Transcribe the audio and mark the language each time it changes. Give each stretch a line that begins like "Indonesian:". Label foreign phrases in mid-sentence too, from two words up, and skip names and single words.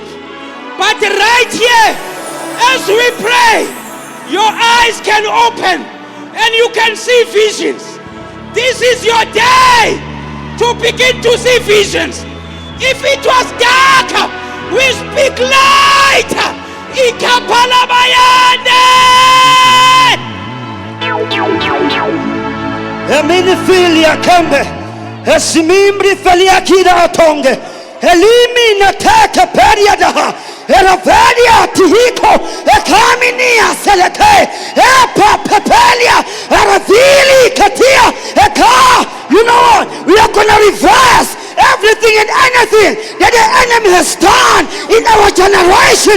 English: But right here, as we pray, your eyes can open and you can see visions. This is your day to begin to see visions. If it was dark, we speak light. Ikapalabayande. Emini filia kambe, esimimbri felia kida atonge, elimina teke periadaha, eravelia tihiko, ekaminia seleke, epa pepelia, eravili katia, eka. You know what? We are going to reverse everything and anything that the enemy has done in our generation.